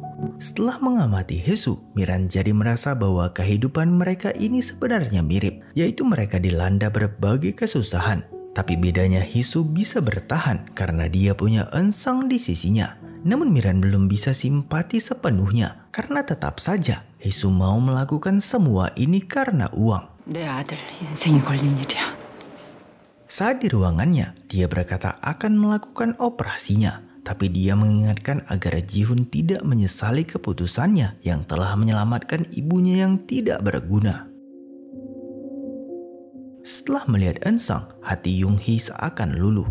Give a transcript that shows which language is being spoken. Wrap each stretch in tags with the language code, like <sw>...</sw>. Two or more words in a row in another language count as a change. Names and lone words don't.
<id>Setelah mengamati Hesu, Miran jadi merasa bahwa kehidupan mereka ini sebenarnya mirip, yaitu mereka dilanda berbagai kesusahan. Tapi bedanya Hesu bisa bertahan karena dia punya Ensong di sisinya. Namun Miran belum bisa simpati sepenuhnya karena tetap saja Hesu mau melakukan semua ini karena uang.</id> <ko>내 아들 인생이 걸린 일이야.</ko> <id>Saat di ruangannya, dia berkata akan melakukan operasinya. Tapi dia mengingatkan agar Jihoon tidak menyesali keputusannya yang telah menyelamatkan ibunya yang tidak berguna. Setelah melihat Ensong, hati Yoonhee seakan luluh.</id>